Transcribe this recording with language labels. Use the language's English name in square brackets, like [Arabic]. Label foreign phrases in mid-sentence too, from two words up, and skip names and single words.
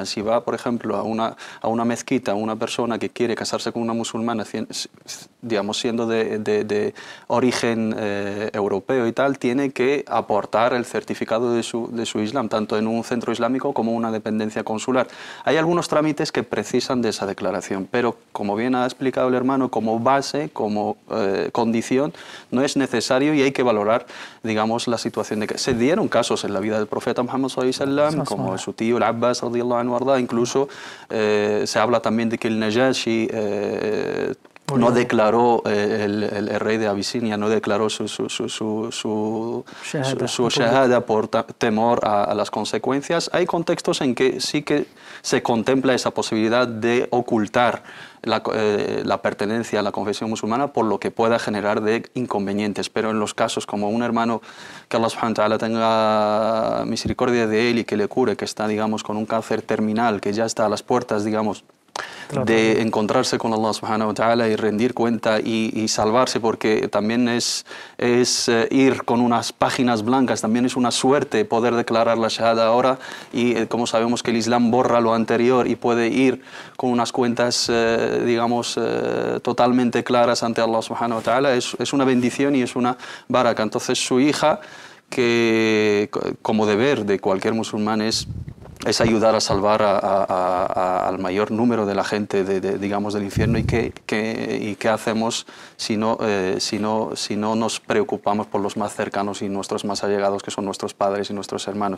[Spanish] Si va, por ejemplo, a una mezquita, una persona que quiere casarse con una musulmana, digamos, siendo de origen europeo y tal, tiene que aportar el certificado de su Islam, tanto en un centro islámico como una dependencia consular. Hay algunos trámites que precisan de esa declaración, pero como bien ha explicado el hermano, como base, como condición, no es necesario y hay que valorar, digamos, la situación de que se dieron casos en la vida del profeta Muhammad [Arabic] صلى الله عليه وسلم, [Spanish] como su tío el Abbas [Arabic] رضي الله عنه [Spanish] arda. Incluso se habla también de que el Najashi no declaró, el rey de Abisinia no declaró su shahada por temor a las consecuencias. Hay contextos en que sí que se contempla esa posibilidad de ocultar la pertenencia a la confesión musulmana por lo que pueda generar de inconvenientes, pero en los casos como un hermano, que [Arabic] الله سبحانه وتعالى [Spanish] tenga misericordia de él y que le cure, que está, digamos, con un cáncer terminal, que ya está a las puertas, digamos, de encontrarse con [Arabic] الله سبحانه وتعالى [Spanish] y rendir cuenta y salvarse, porque también es ir con unas páginas blancas, también es una suerte poder declarar la shahada ahora, y como sabemos que el Islam borra lo anterior y puede ir con unas cuentas digamos totalmente claras ante [Arabic] الله سبحانه وتعالى, [Spanish] es una bendición y es una baraka. Entonces su hija, que como deber de cualquier musulmán es ayudar a salvar al mayor número de la gente digamos, del infierno, y qué hacemos si no nos preocupamos por los más cercanos y nuestros más allegados, que son nuestros padres y nuestros hermanos.